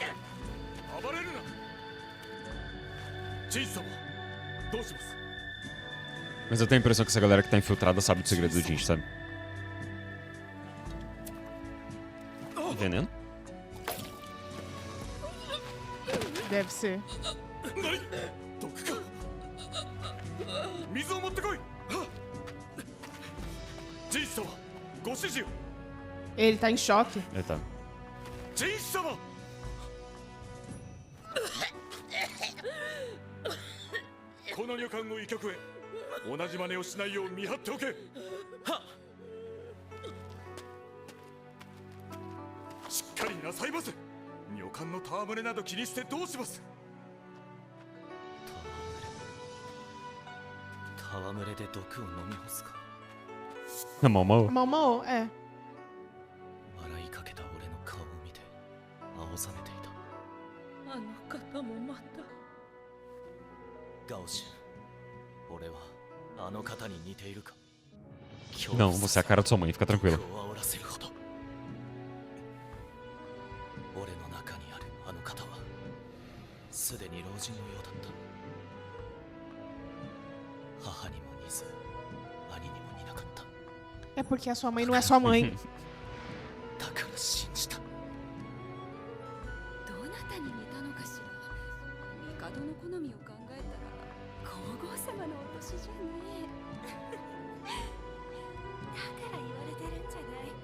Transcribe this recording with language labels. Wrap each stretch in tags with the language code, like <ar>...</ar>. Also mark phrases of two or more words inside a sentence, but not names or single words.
<ja>暴れるな。ジン様、どうします。</ja> <pt>Mas eu tenho a impressão que essa galera que tá infiltrada sabe do segredo do Jinx, sabe? Veneno? Deve ser.</pt> <ja>何？毒か。水を持ってこい。ジン様、ご指示を。</ja> <pt>Ele tá em choque. Ele tá.</pt> <ja>ジン様。この旅館の医局へ同じ真似をしないよう見張っておけ。はっ。しっかりなさいませ。旅館の戯れなど気にしてどうします。戯れで毒を飲み干すか。</ja> <pt>Mamão. Mamão, é.</pt> <ja>笑いかけた俺の顔を見て青ざめていた。あの方もまた。ガオシュン、俺はあの方に似ているか。</ja> <pt>Não, você é a cara de sua mãe, fica tranquila.</pt> <ja>煽らせるほど。俺の中にあるあの方はすでに老人のようだった。母にも似ず、兄にも似なかった。</ja> <pt>É porque a sua mãe não é sua mãe.</pt> <ja>だから信じた。どなたに似たのかしら。帝の好みを考えたら皇后様のお年じゃねえ。だから言われてるんじゃない。</ja>